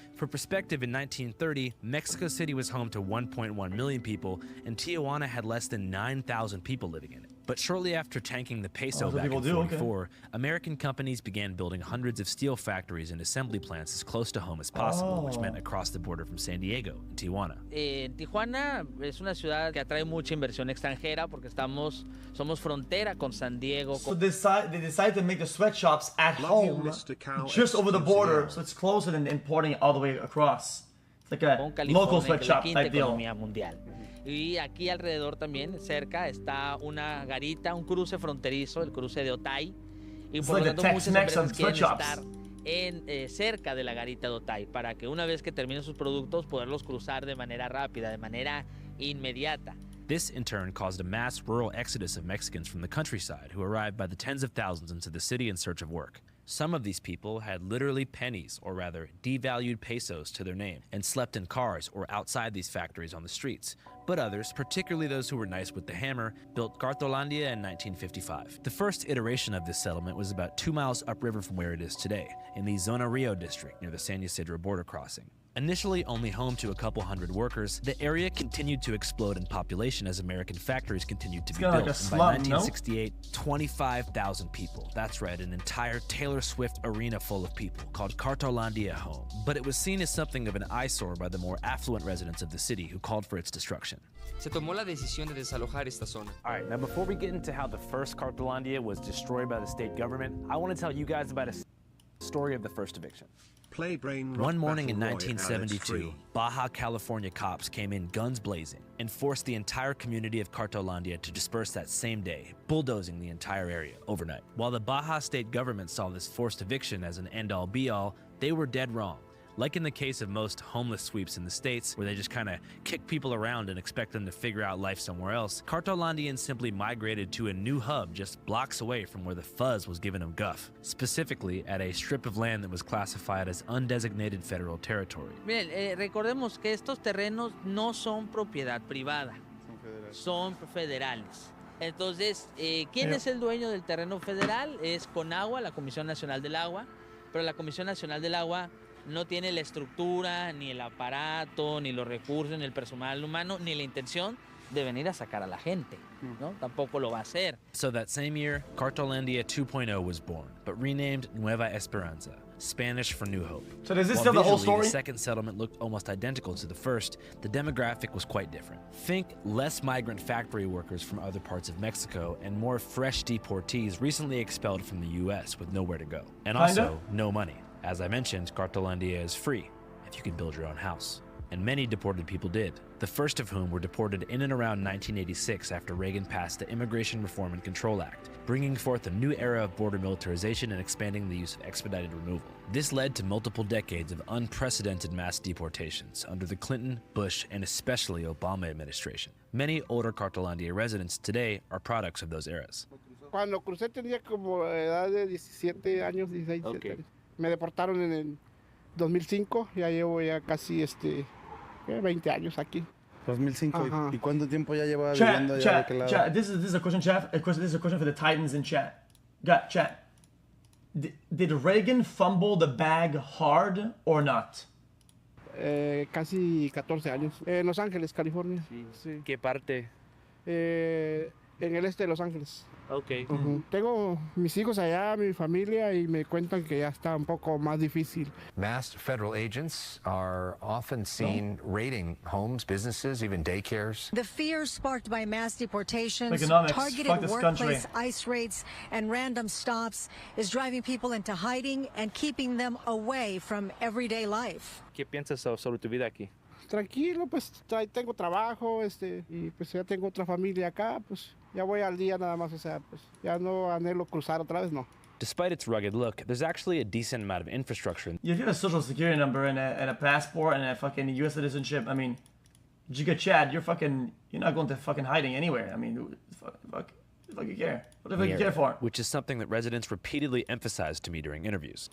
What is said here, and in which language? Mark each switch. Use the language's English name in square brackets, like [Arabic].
[English] For perspective, in 1930, Mexico City was home to 1.1 million people, and Tijuana had less than 9,000 people living in it. But shortly after tanking the peso back in 1944, American companies began building hundreds of steel factories and assembly plants as close to home as possible, which meant across the border from San Diego and Tijuana. [Spanish] Tijuana es una ciudad que atrae mucha inversión extranjera porque somos frontera con San Diego. [English] So they decided to make the sweatshops at home, just over the border, so it's closer than importing it all the way across. It's like a local sweatshop type deal. [Spanish] Y aquí alrededor también, cerca, está una garita, un cruce fronterizo, el cruce de Otay. Y por lo tanto muchas empresas quieren estar cerca de la garita de Otay para que una vez que terminen sus productos poderlos cruzar de manera rápida, de manera inmediata. [English] This, in turn, caused a mass rural exodus of Mexicans from the countryside who arrived by the tens of thousands into the city in search of work. Some of these people had literally pennies, or rather devalued pesos, to their name, and slept in cars or outside these factories on the streets. But others, particularly those who were nice with the hammer, built Cartolandia in 1955. The first iteration of this settlement was about 2 miles upriver from where it is today, in the Zona Rio district near the San Ysidro border crossing. Initially only home to a couple hundred workers, the area continued to explode in population as American factories continued to be built. and by 1968, 25,000 people. That's right, an entire Taylor Swift arena full of people called Cartolandia home. But it was seen as something of an eyesore by the more affluent residents of the city who called for its destruction. [Spanish] Se tomó la decisión de desalojar esta zona. [English] All right, now before we get into how the first Cartolandia was destroyed by the state government, I want to tell you guys about a story story of the first eviction. One morning in 1972, Baja California cops came in guns blazing and forced the entire community of Cartolandia to disperse that same day, bulldozing the entire area overnight. While the Baja state government saw this forced eviction as an end-all be-all, they were dead wrong. Like in the case of most homeless sweeps in the States, where they just kind of kick people around and expect them to figure out life somewhere else, Cartolandians simply migrated to a new hub just blocks away from where the fuzz was giving them guff, specifically at a strip of land that was classified as undesignated federal territory. [Spanish] Miren, recordemos que estos terrenos no son propiedad privada, son federales. Entonces, ¿quién es el dueño del terreno federal? Es Conagua, la Comisión Nacional del Agua, pero la Comisión Nacional del Agua no tiene la estructura, ni el aparato, ni los recursos, ni el personal humano, ni la intención de venir a sacar a la gente, ¿no? Tampoco lo va a hacer. [English] So that same year, Cartolandia 2.0 was born, but renamed Nueva Esperanza, Spanish for New Hope. So does this While tell the whole visually, story? The second settlement looked almost identical to the first, the demographic was quite different. Think less migrant factory workers from other parts of Mexico and more fresh deportees recently expelled from the U.S. with nowhere to go. And also, no money. As I mentioned, Cartolandia is free if you can build your own house. And many deported people did, the first of whom were deported in and around 1986 after Reagan passed the Immigration Reform and Control Act, bringing forth a new era of border militarization and expanding the use of expedited removal. This led to multiple decades of unprecedented mass deportations under the Clinton, Bush, and especially Obama administration. Many older Cartolandia residents today are products of those eras. [Spanish] Cuando crucé tenía como edad de 17 años, 16, 17 años. Me deportaron en el 2005, ya llevo ya casi 20 años aquí. 2005. Ajá. ¿Y cuánto tiempo ya lleva viviendo allá de aquel lado? [English] Chat, this is a question, chat. This is a question for the Titans in chat. Chat. Did Reagan fumble the bag hard or not? [Spanish] Casi 14 años. En Los Ángeles, California. Sí. ¿Qué parte? En el este de Los Ángeles. [English] Okay. [Spanish] Tengo mis hijos allá, mi familia, y me cuentan que ya está un poco más difícil. [English] Masked federal agents are often seen raiding homes, businesses, even daycares. The fear sparked by mass deportations, Economics. targeted workplace ICE raids, and random stops is driving people into hiding and keeping them away from everyday life. [Spanish] ¿Qué piensas sobre tu vida aquí? Tranquilo, pues tengo trabajo, y pues ya tengo otra familia acá, pues ya voy al día nada más, o sea, pues ya no anhelo cruzar otra vez, no. [English] Despite its rugged look, there's actually a decent amount of infrastructure. If you have a social security number and a passport and a fucking U.S. citizenship, I mean, Giga Chad, you're not going to fucking hiding anywhere. I mean, fuck you care? What the fuck you care for? Which is something that residents repeatedly emphasized to me during interviews.